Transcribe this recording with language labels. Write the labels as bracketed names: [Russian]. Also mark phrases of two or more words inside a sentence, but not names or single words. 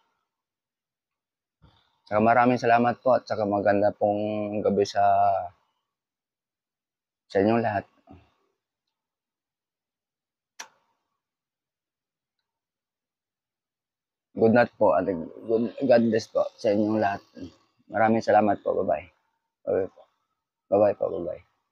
[Filipino] Saka maraming salamat po at saka maganda pong gabi sa inyong lahat. [English] Good night [Filipino] po at [English] God bless [Filipino] po sa inyong lahat. Maraming salamat po. [English] Bye-bye. Bye-bye po. Bye-bye po. Bye-bye.